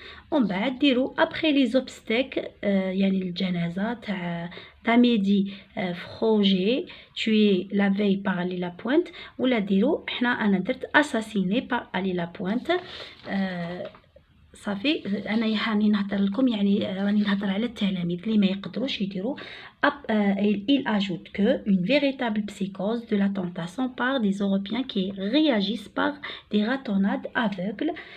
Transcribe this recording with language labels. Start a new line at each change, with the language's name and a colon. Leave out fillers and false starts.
French: On va dire après les obstacles
Arabic: يعني الجنازة تاع
French: Amédi Froger tué la veille par Ali Lapointe
Arabic: ولا ديرو حنا انا درت
French: assassiné par Ali Lapointe.
Arabic: صافي انا راني نهضر لكم يعني راني نهضر على التلاميذ اللي ما يقدروش يديروا.
French: Il ajoute que une véritable psychose de l'attentat s'empare des Européens qui réagissent par des ratonnades aveugles.